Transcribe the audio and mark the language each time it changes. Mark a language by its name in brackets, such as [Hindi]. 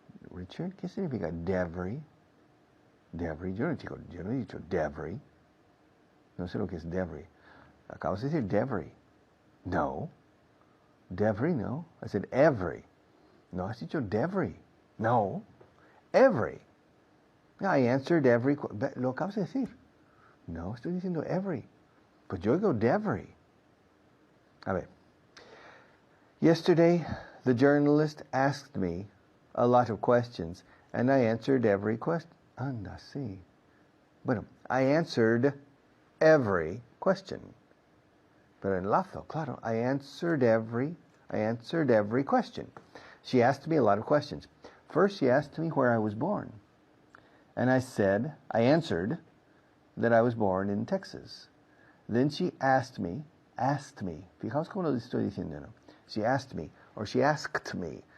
[Spanish] Richard, ¿qué significa every? Every, yo no he dicho every. No sé lo que es every. Acabas de decir every. No. Every, no. [English] I said every. [Spanish] No, has dicho every. No. Every. [English] I answered every. [Spanish] Lo acabas de decir. No, estoy diciendo every. Pues yo digo every. A ver. [English] Yesterday, the journalist asked me a lot of questions, and I answered every question. [Spanish] Anda, sí. Bueno, [English] I answered every question. [Spanish] Pero enlazo, claro. [English] I answered every question. She asked me a lot of questions. First, she asked me where I was born. And I answered that I was born in Texas. Then she asked me. [Spanish] Fijaos cómo lo estoy diciendo, ¿no? [English] She asked me, or she asked me.